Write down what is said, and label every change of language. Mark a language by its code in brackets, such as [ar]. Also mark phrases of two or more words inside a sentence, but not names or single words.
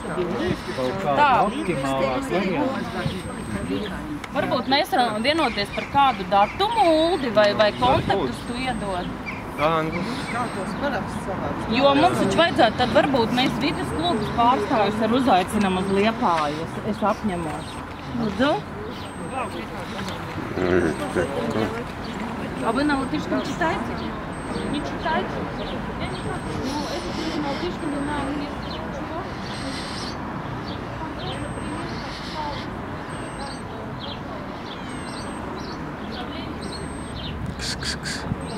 [lv] Kaut kā optimālāk variants. Varbūt mēs varam vienoties par kādu datumu, Uldi, vai kontaktus tu iedod. kā tos paraksts savāc. Jo mums taču vajadzētu, tad varbūt mēs vides klubus pārstāvjus ar uzaicinām uz Liepāju. Es apņemos. Lūdzu? [ru] А вы на латышском читаете? Не читаете? Я не знаю. Ну, это ты на латышском или на английском? Чего?